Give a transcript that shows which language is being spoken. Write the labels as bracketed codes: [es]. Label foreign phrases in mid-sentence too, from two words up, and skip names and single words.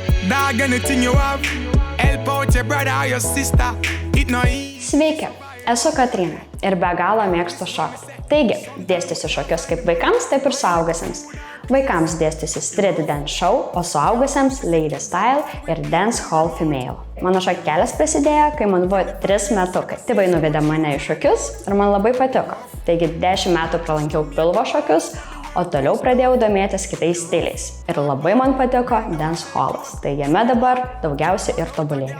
[en] dog, anything you have. Help out your brother or your sister. It no easy. [lt] Sveiki, esu Katrina ir be galo mėgstu šokti. Taigi, dėstysiu šokius kaip vaikams, taip ir suaugusiems. Vaikams dėstysiu [en] Street Dance Show, [lt] o suaugusiems [en] Lady Style [lt] ir [en] Dance Hall Female. [lt] Mano šokio kelias prasidėjo, kai man buvo 3 metukai. Tėvai nuvedė mane į šokius ir man labai patiko. Taigi 10 metų pralankiau pilvo šokius, o toliau pradėjau domėtis kitais stiliais. Ir labai man patiko [en] Dance Hallas, [lt] tai jame dabar daugiausiai ir tobulėjau.